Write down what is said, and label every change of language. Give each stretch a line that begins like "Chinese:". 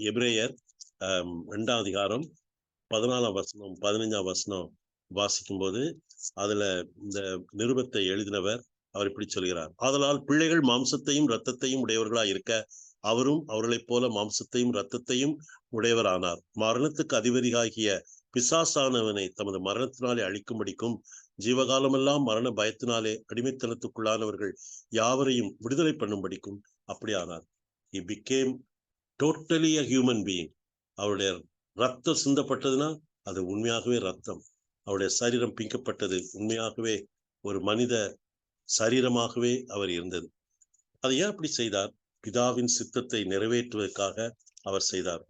Tamil: எபிரேயர் 2ஆம் அதிகாரம் 14ஆம் வசனம் 15ஆம் வசனம் வாசிக்கும் போது அதுல இந்த நிருபத்தை எழுதினவர் அவர் இப்படி சொல்கிறார்: ஆதலால் பிள்ளைகள் மாம்சத்தையும் இரத்தத்தையும் உடையவர்களாய் இருக்க அவரும் அவர்களைப் போல மாம்சத்தையும் இரத்தத்தையும் உடையவரானார். மரணத்துக்கு அதிபதியாகிய பிசாசானவனை தமது மரணத்தினாலே அழிக்கும்படிக்கும் ஜீவகாலமெல்லாம் மரண பயத்தினாலே அடிமைத்தனத்துக்குள்ளானவர்கள் யாவரையும் விடுதலை பண்ணும்படிக்கும் அப்படி ஆனார்.
English: He became totally a human being.
Tamil: அவருடைய ரத்தம் சிந்தப்பட்டதுன்னா அது உண்மையாகவே ரத்தம். அவருடைய சரீரம் பிக்கப்பட்டது உண்மையாகவே ஒரு மனித சரீரமாகவே அவர் இருந்தது. அதை ஏன் அப்படி செய்தார்? பிதாவின் சித்தத்தை நிறைவேற்றுவதற்காக அவர் செய்தார்.